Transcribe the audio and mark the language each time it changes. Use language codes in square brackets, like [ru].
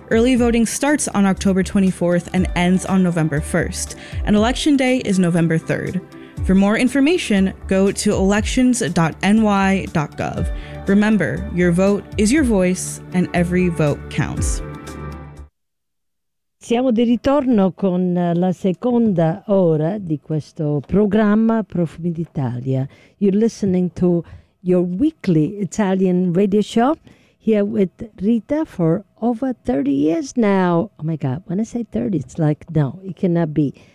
[en] Early voting starts on October 24th and ends on November 1st, and Election Day is November 3rd. For more information, go to elections.ny.gov. Remember, your vote is your voice, and every vote counts. [it] Siamo di ritorno con la seconda ora di questo programma Profumi d'Italia. [en] You're listening to your weekly Italian radio show here with Rita for over 30 years now. Oh my God, when I say 30, it's like, no, it cannot be.